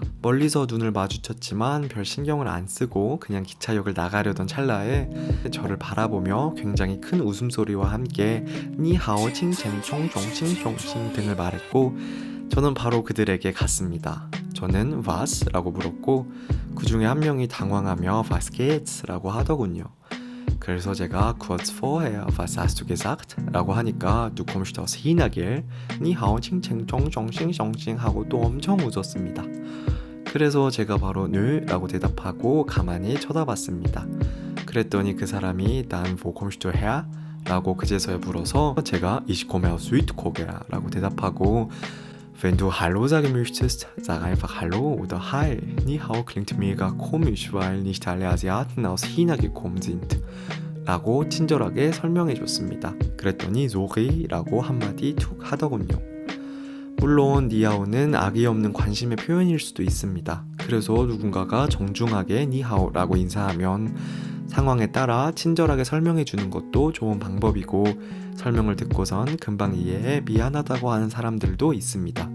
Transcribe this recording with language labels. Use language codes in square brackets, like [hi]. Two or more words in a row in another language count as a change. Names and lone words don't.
[ko] 멀리서 눈을 마주쳤지만 별 신경을 안 쓰고 그냥 기차역을 나가려던 찰나에 저를 바라보며 굉장히 큰 웃음소리와 함께 니하오 칭첸총 종칭종칭 등을 말했고 저는 바로 그들에게 갔습니다. 저는 was? 라고 물었고 그 중에 한 명이 당황하며 [de] was geht's? [ko] 라고 하더군요. 그래서 제가 [de] kurz vorher was hast du gesagt? [ko] 라고 하니까 [de] du kommst aus Chinagel? [ko] 니하오 칭칭총 종칭종칭 하고 또 엄청 웃었습니다. 그래서 제가 바로 nö 라고 대답하고 가만히 쳐다봤습니다. 그랬더니 그 사람이 [de] dann wo kommst du her? [ko] 라고 그제서야 물어서 제가 [de] ich komme aus Südkorea [ko] 라고 대답하고 [de] Wenn du Hallo sagen möchtest, sag einfach Hallo oder Hi. Ni hao klingt mega komisch, weil nicht alle Asiaten aus China gekommen sind. [ko] 라고 친절하게 설명해 줬습니다. 그랬더니 sorry 라고 한마디 툭 하더군요. 물론 니하오는 악의 없는 관심의 표현일 수도 있습니다. 그래서 누군가가 정중하게 니하오 라고 인사하면 상황에 따라 친절하게 설명해 주는 것도 좋은 방법이고, 설명을 듣고선 금방 이해해 미안하다고 하는 사람들도 있습니다.